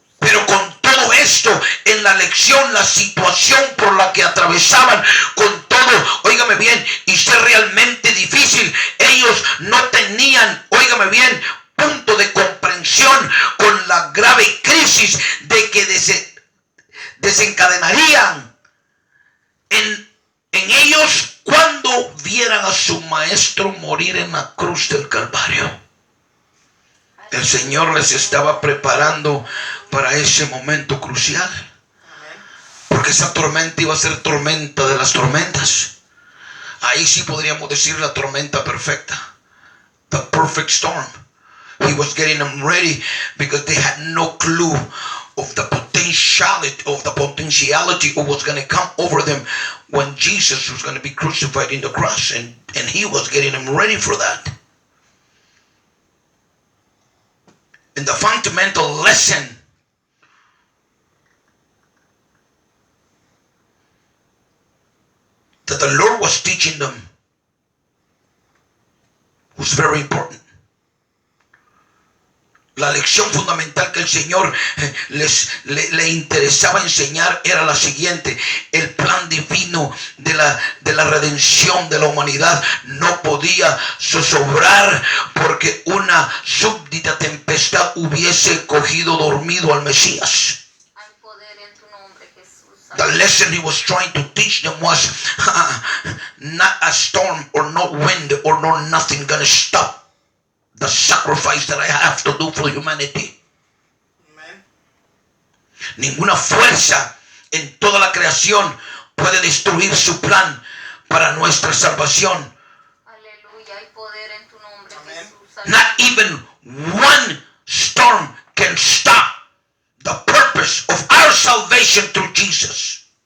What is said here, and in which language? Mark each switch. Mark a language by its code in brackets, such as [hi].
[es] Pero con todo esto, en la lección, la situación por la que atravesaban, con todo, óigame bien, y ser realmente difícil, ellos no tenían, óigame bien, punto de comprensión con la grave crisis de que desencadenarían en ellos cuando vieran a su maestro morir en la cruz del Calvario. El Señor les estaba preparando para ese momento crucial. Porque esa tormenta iba a ser tormenta de las tormentas. Ahí sí podríamos decir la tormenta perfecta. [en] The perfect storm. He was getting them ready because they had no clue of the potentiality of what was going to come over them when Jesus was going to be crucified in the cross. And he was getting them ready for that. And the fundamental lesson that the Lord was teaching them was very important. [es] La lección fundamental que el Señor le interesaba enseñar era la siguiente: el plan divino de la redención de la humanidad no podía zozobrar porque una súbdita tempestad hubiese cogido dormido al Mesías. Hay poder en tu nombre, Jesús. [en] The lesson he was trying to teach them was not a storm or no wind or no nothing gonna stop the sacrifice that I have to do for humanity. Amen. [es] Ninguna fuerza en toda la creación puede destruir su plan para nuestra salvación. Aleluya, hay poder en tu nombre, Amén. Jesús. [en] Not even one storm can stop the purpose of our salvation through Jesus.